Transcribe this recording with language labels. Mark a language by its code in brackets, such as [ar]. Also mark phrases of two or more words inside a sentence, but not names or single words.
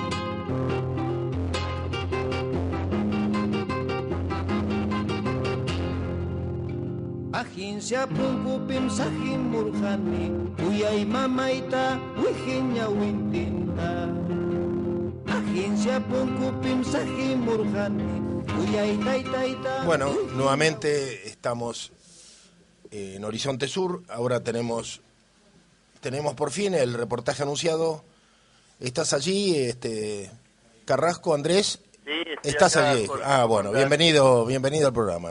[jiv] Agencia pungkupim sahin murhani uyay mamaita wihinya wintinta. Agencia pungkupim sahin murhani uyay taitaita. [es] Bueno, nuevamente estamos en Horizonte Sur. Ahora tenemos por fin el reportaje anunciado. ¿Estás allí, Carrasco, Andrés? Sí, estoy ¿Estás acá allí? por Bueno, bienvenido al programa.